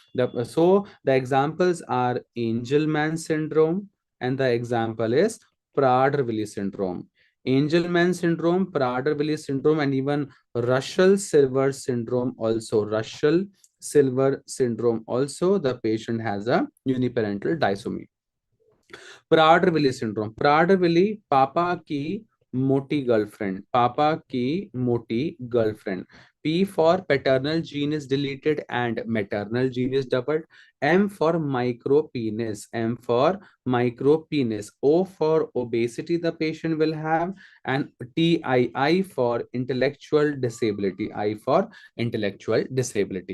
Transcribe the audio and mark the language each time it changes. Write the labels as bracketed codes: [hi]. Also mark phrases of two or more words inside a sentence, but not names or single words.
[en] So the examples are Angelman syndrome, and the example is Prader-Willi syndrome. Angelman syndrome, Prader-Willi syndrome, and even Russell-Silver syndrome also. Russell-Silver syndrome also, the patient has a uniparental disomy. Prader-Willi syndrome. Prader-Willi, [hi] पापा की मोटी गर्लफ्रेंड, पापा की मोटी गर्लफ्रेंड. [en] P for paternal gene is deleted and maternal gene is doubled. M for micropenis, M for micropenis. O for obesity the patient will have, and TII for intellectual disability, I for intellectual disability.